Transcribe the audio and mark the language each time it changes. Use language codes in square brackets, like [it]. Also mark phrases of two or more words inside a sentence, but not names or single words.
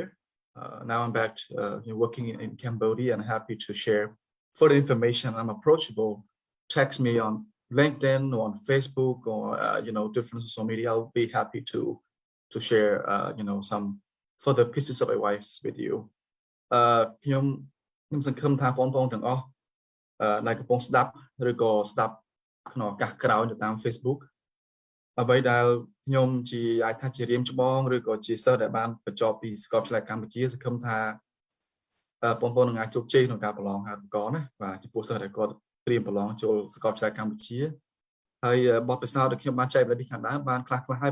[en] Now I'm back working in Cambodia, and happy to share further information. I'm approachable. Text me on LinkedIn or on Facebook or different social media. I'll be happy to share some further pieces of advice with you. [km] ខ្ញុំសង្ឃឹមថាបងប្អូនទាំងអស់ដែលកំពុងស្ដាប់ឬក៏ស្ដាប់ក្នុងឱកាសក្រោយនៅតាម Facebook អ្វីដែលខ្ញុំជាអាចថាជារៀមច្បងឬក៏ជាសិស្សដែលបានបញ្ចប់ពីសាកលវិទ្យាល័យកម្ពុជាសង្ឃឹមថាបងប្អូននឹងអាចជោគជ័យក្នុងការប្រឡងអាហារូបករណ៍ណាបាទចំពោះសិស្សដែលគាត់ត្រៀមប្រឡងចូលសាកលវិទ្យាល័យកម្ពុជាហើយបទពិសោធន៍ដែលខ្ញុំបានចែកពីខាងដើមបានខ្លះហើយ